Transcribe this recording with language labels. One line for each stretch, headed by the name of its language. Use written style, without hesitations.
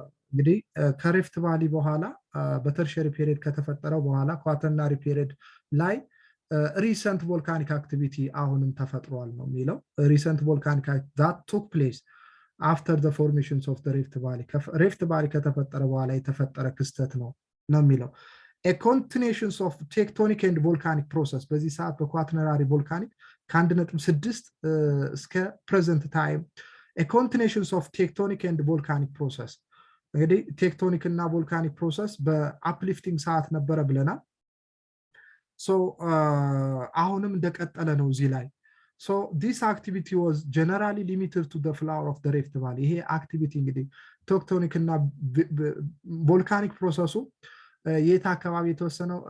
Amharic: እንግዲህ ከሪፍት ቫሊ በኋላ በተርሸሪ ፔሪድ ከተፈጠረው በኋላ ኳተርናሪ ፔሪድ ላይ ሪሰንት ቮልካኒክ አክቲቪቲ አሁንም ተፈጥሯል ነው የሚለው። ሪሰንት ቮልካኒክ
English: that took place after the formations of the Rift Valley.
Amharic: ሪፍት ቫሊ ከተፈጠረ በኋላ የተፈጠረ ክስተት ነው የሚለው።
English: A continuation of tectonic and volcanic process.
Amharic: በዚህ ሰዓት በኳተርናሪ ቮልካኒክ ከ1.6 እስከ
English: present time a continuation of tectonic and volcanic process.
Amharic: እንግዲህ ቴክቶኒክ እና ቮልካኒክ ፕሮሰስ በአፕሊፍቲንግ ሰዓት ነበረ ብለናል። ሶ አሁንም እንደቀጠለ ነው እዚህ ላይ።
English: So this activity was generally limited to the floor of the Rift Valley.
Amharic: ይሄ አክቲቪቲ እንግዲህ ቴክቶኒክ እና ቮልካኒክ ፕሮሰሱ የት አካባቢ የተወሰነው?